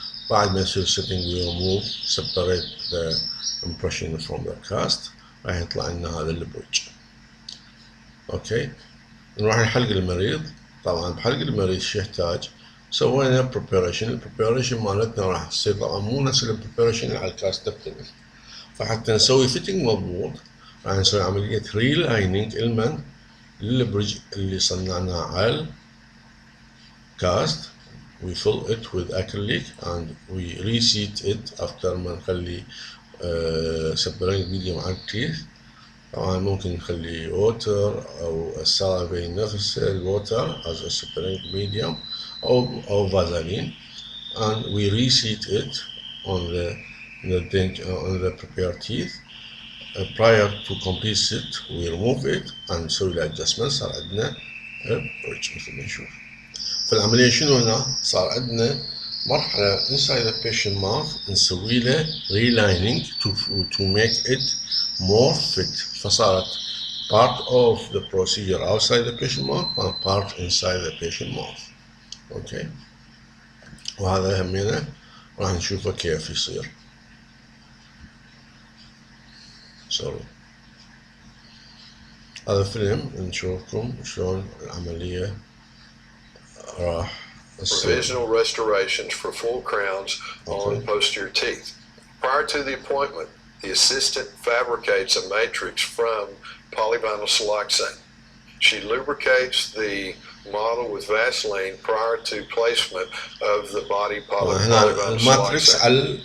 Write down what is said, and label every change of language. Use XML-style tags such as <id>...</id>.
<ar>بعد ما يصير</ar> <en>setting we remove separate the impression from the cast،</en> <ar>راح يطلع لنا هذا البريدج. اوكي، نروح نحلق المريض. طبعا بحلق المريض شو يحتاج؟ سوينا preparation، البريباريشن مالتنا راح تصير طبعا مو نفس البريباريشن اللي على الكاست تختلف، فحتى نسوي فيتنج مضبوط راح نسوي عملية relining المن للبريدج اللي صنعناه على الكاست.</ar> <en>we fill it with acrylic and we reseat it after</en> <ar>ما نخلي</ar> <en>separating medium</en> <ar>على التيث. طبعا ممكن نخلي</ar> <en>water</en> <ar>أو السالفة نفس الووتر</ar> <en>as a separating medium أو vaseline and we reseat it on the prepared teeth. prior to complete it we remove it and</en> <ar>نسوي له</ar> <en>adjustment.</en> <ar>صار عندنا bridge مثل ما نشوف. فالعملية شنو هنا؟ صار عندنا مرحلة</ar> <en>inside the patient mouth</en> <ar>نسوي له</ar> <en>relining to make it more fit،</en> <ar>فصارت</ar> <en>part of the procedure outside the patient mouth and part inside the patient mouth.</en> <ar>اوكي، وهذا همينه راح نشوفه كيف يصير. سوري، هذا فيلم نشوفكم شلون العملية راح تصير.</ar> <en>Provisional restorations for full crowns on posterior teeth. Prior to the appointment, the assistant fabricates a matrix from polyvinyl siloxane. She lubricates the model with Vaseline prior to placement of the body polyvinyl siloxane.</en>